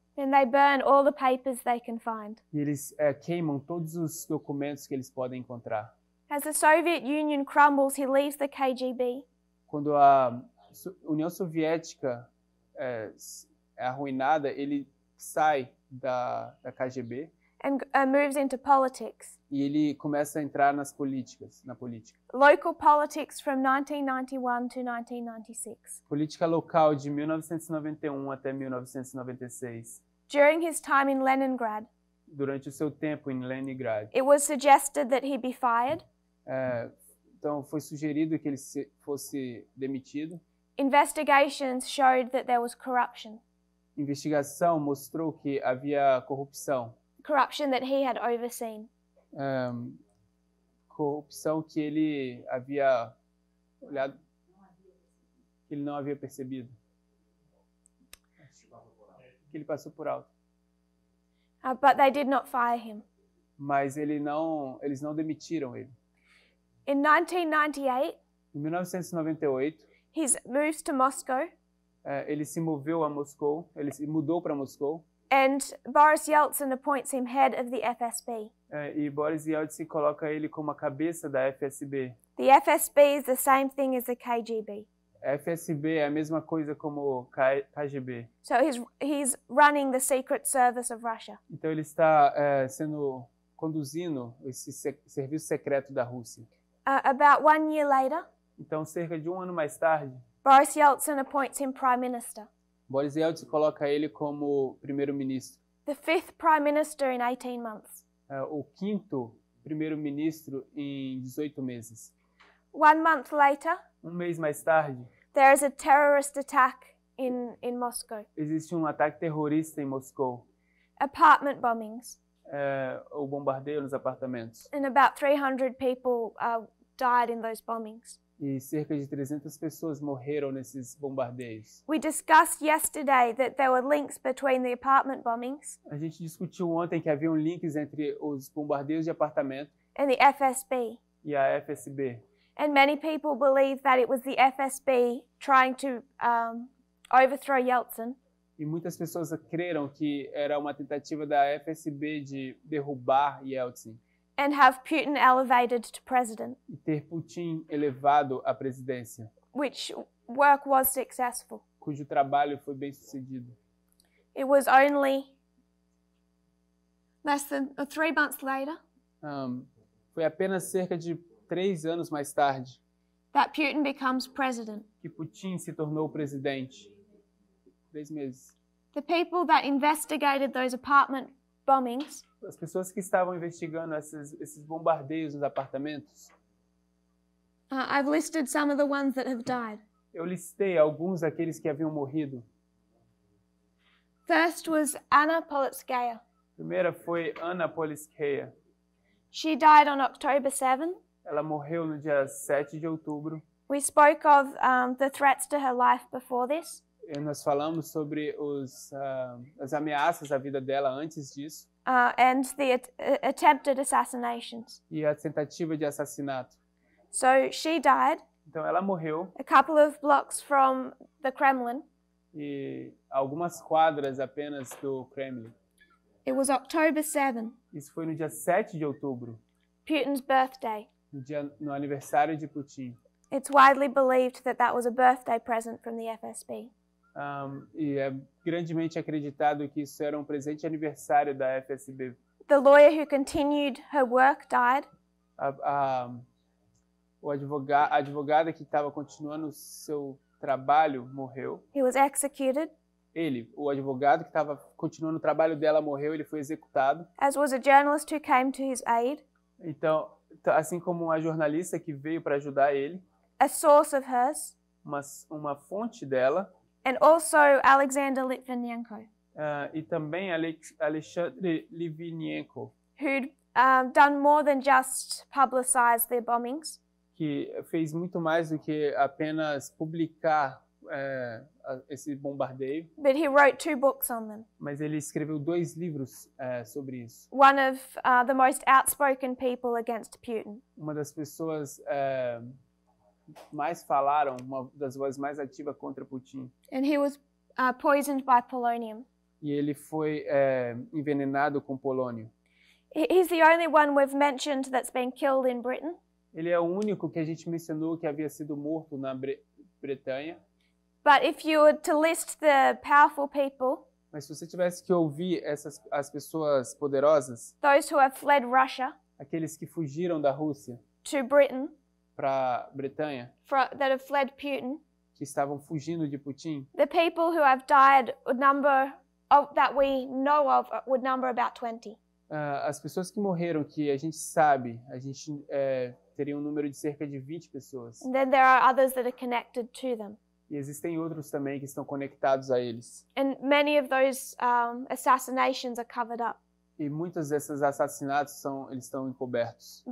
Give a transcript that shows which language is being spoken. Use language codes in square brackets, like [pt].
[en] Then they burn all the papers they can find. [pt] E eles queimam todos os documentos que eles podem encontrar. [en] As the Soviet Union crumbles, he leaves the KGB. [pt] Quando a União Soviética é arruinada, ele sai da KGB [en] and moves into politics. [pt] e ele começa a entrar na política. [en] Local politics from 1991 to 1996. [pt] Política local de 1991 até 1996. [en] During his time in Leningrad, [pt] Durante o seu tempo em Leningrad. [en] it was suggested that he be fired. [pt] Então foi sugerido que ele fosse demitido. [en] Investigations showed that there was corruption. [pt] Investigação mostrou que havia corrupção. [en] Corruption that he had overseen. [pt] Corrupção que ele havia olhado, que ele não havia percebido. Que ele passou por alto. [en] But they did not fire him. [pt] Mas eles não demitiram ele. [en] In 1998, [pt] Em 1998, [en] he moves to Moscow, [pt] ele se moveu a Moscou, ele se mudou para Moscou. [en] and Boris Yeltsin appoints him head of the FSB. [pt] E Boris Yeltsin coloca ele como a cabeça da FSB. [en] The FSB is the same thing as the KGB. [pt] FSB é a mesma coisa como KGB. [en] So he's running the Secret Service of Russia. [pt] Então ele está conduzindo esse serviço secreto da Rússia. [en] About 1 year later, [pt] Então, cerca de um ano mais tarde, [en] Boris Yeltsin appoints him Prime Minister. [pt] Boris Yeltsin coloca ele como primeiro-ministro. [en] The 5th Prime Minister in 18 months. [pt] O quinto primeiro-ministro em 18 meses. [en] 1 month later, [pt] Um mês mais tarde, [en] there is a terrorist attack in Moscow. [pt] existe um ataque terrorista em Moscou. [en] Apartment bombings. [pt] O bombardeio nos apartamentos. [en] And about 300 people died in those bombings. [pt] E cerca de 300 pessoas morreram nesses bombardeios. [en] We discussed yesterday that there were links between the apartment bombings [pt] A gente discutiu ontem que haviam links entre os bombardeios de apartamento [en] and the FSB. [pt] e a FSB. [en] And many people believe that it was the FSB trying to overthrow Yeltsin [pt] E muitas pessoas creram que era uma tentativa da FSB de derrubar Yeltsin [en] and have Putin elevated to president, [pt] e ter Putin elevado à presidência, [en] which work was successful. [pt] cujo trabalho foi bem sucedido. [en] It was only less than 3 months later [pt] Foi apenas cerca de 3 anos mais tarde [en] that Putin becomes president. [pt] que Putin se tornou presidente. 3 meses. [en] The people that investigated those apartment bombings [pt] As pessoas que estavam investigando esses bombardeios nos apartamentos, [en] I've listed some of the ones that have died. [pt] eu listei alguns daqueles que haviam morrido. [en] First was Anna Politskaya. [pt] A primeira foi Anna Politskaya. [en] She died on October 7. [pt] Ela morreu no dia 7 de outubro. [en] We spoke of the threats to her life before this. [pt] E nós falamos sobre as ameaças à vida dela antes disso [en] And the attempted assassinations. [pt] e a tentativa de assassinato. [en] So she died [pt] Então ela morreu [en] a couple of blocks from the Kremlin. [pt] e algumas quadras apenas do Kremlin. [en] It was October 7, [pt] Isso foi no dia 7 de outubro, [en] Putin's birthday. [pt] no aniversário de Putin. [en] It's widely believed that that was a birthday present from the FSB. [pt] E é grandemente acreditado que isso era um presente de aniversário da FSB. [en] The lawyer who continued her work died. [pt] A advogada que estava continuando o seu trabalho morreu. [en] He was executed, [pt] O advogado que estava continuando o trabalho dela morreu, ele foi executado. [en] as was a journalist who came to his aid. [pt] Então, assim como uma jornalista que veio para ajudar ele, [en] A source of hers, [pt] uma fonte dela, [en] and also Alexander Litvinenko, [pt] e também Alexandre Litvinenko, [en] who'd done more than just publicize their bombings. [pt] que fez muito mais do que apenas publicar esse bombardeio, [en] But he wrote 2 books on them. [pt] mas ele escreveu 2 livros sobre isso. [en] One of the most outspoken people against Putin. [pt] Uma das pessoas mais falaram, uma das vozes mais ativas contra Putin. [en] And he was poisoned by polonium. [pt] E ele foi envenenado com polônio. [en] He's the only one we've mentioned that's been killed in Britain. [pt] Ele é o único que a gente mencionou que havia sido morto na Bretanha. [en] But if you were to list the powerful people, [pt] Mas se você tivesse que ouvir as pessoas poderosas, [en] those who have fled Russia [pt] aqueles que fugiram da Rússia [en] to Britain, [pt] para Bretanha, [en] that have fled Putin, [pt] que estavam fugindo de Putin, [en] the people who have died would number that we know of would number about 20. [pt] As pessoas que morreram, que a gente sabe, teria um número de cerca de 20 pessoas. [en] And then there are others that are connected to them. [pt] E existem outros também que estão conectados a eles. [en] And many of those assassinations are covered up [pt] E muitos desses assassinatos eles estão encobertos